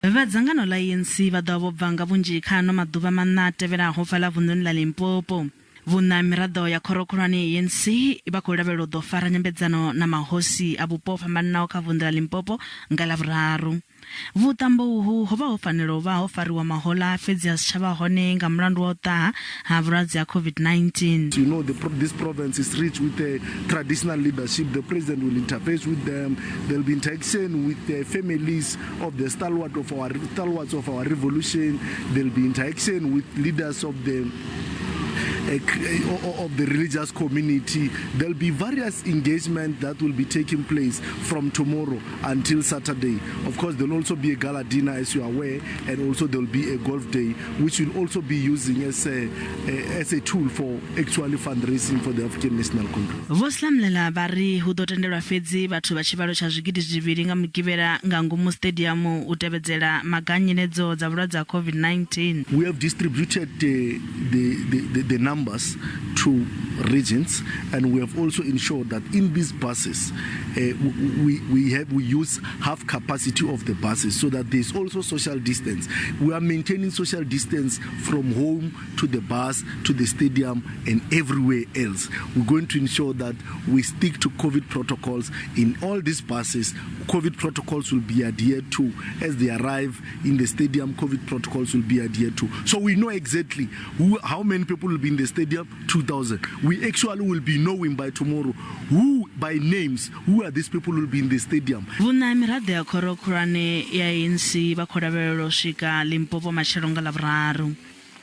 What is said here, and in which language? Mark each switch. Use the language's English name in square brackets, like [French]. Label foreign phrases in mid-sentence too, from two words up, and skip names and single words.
[Venda] Vhadzangano la ANC vha ḓo vha nga vhunzhi kha ano maḓuvha maṋa tevhelaho fhaḽa vunduni la Limpopo. Vhuna miraḓo ya khorokhulwane ANC vha khou lavhelela u ḓo fara nyambedzano na mahosi a vhupo fhambanaho kha vundu la Limpopo nga Ḽavhuraru. Vhutambo uhu ho vha ho fanela u vha ho fariwa mahola fhedzi a si tsha vha hone nga mulandu wa u ṱaha ha vhulwadze ha COVID-19. [English] You know, this province is rich with the traditional leadership. The president will interface with them. There will be interaction with the families of the stalwarts of our revolution. There will be interaction with leaders of the religious community. There will be various engagements that will be taking place from tomorrow until Saturday. Of course, there will also be a gala dinner, as you are aware, and also there will be a golf day, which will also be using as a tool for actually fundraising for the African National Congress. [Venda] Selamolela bari hu ḓo tendelwa fhedzi vhathu vha tshivhalo tsha zwigidi zwivhili nga Mugivhela nga ngomu stadium u tevhedzela maganyenedzo dza vhulwadze ha COVID-19. [English] We have distributed the numbers to regions, and we have also ensured that in these buses we use half capacity of the buses so that there's also social distance. We are maintaining social distance from home to the bus to the stadium and everywhere else. We're going to ensure that we stick to COVID protocols in all these buses. COVID protocols will be adhered to as they arrive in the stadium. COVID protocols will be adhered to, so we know exactly how many people will be in the stadium. 2,000. We actually will be knowing by tomorrow by names who are these people who will be in the stadium. [Venda] Vhuna miraḓo ya khorokhulwane ya ANC vha khou lavhelela u swika Limpopo matshelo nga Ḽavhuraru.